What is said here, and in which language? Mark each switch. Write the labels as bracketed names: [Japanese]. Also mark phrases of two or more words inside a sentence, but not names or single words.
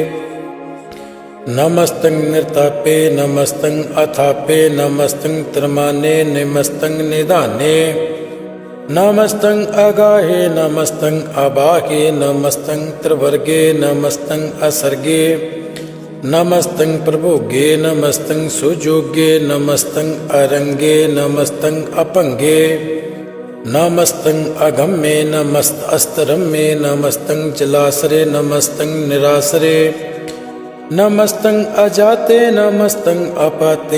[Braj] ਨਮਸਤੰ ਨਿਰਤਾਪੇ, ਨਮਸਤੰ ਅਥਾਪੇ। ਨਮਸਤੰ ਤ੍ਰਮਾਨੇ, ਨਮਸਤੰ ਨਿਧਾਨੇ। ਨਮਸਤੰ ਅਗਾਹੇ, ਨਮਸਤੰ ਅਬਾਹੇ। ਨਮਸਤੰ ਤ੍ਰਿਵਰਗੇ, ਨਮਸਤੰ ਅਸਰਗੇ। नमस्तं प्रभोगे नमस्तं सुजोगे नमस्तं अरंगे नमस्तं अपंगे नमस्तं अगम्ये नमस्तस्तरम्ये नमस्तं जलासरे नमस्तं निरासरे नमस्तं अजाते नमस्तं अपाते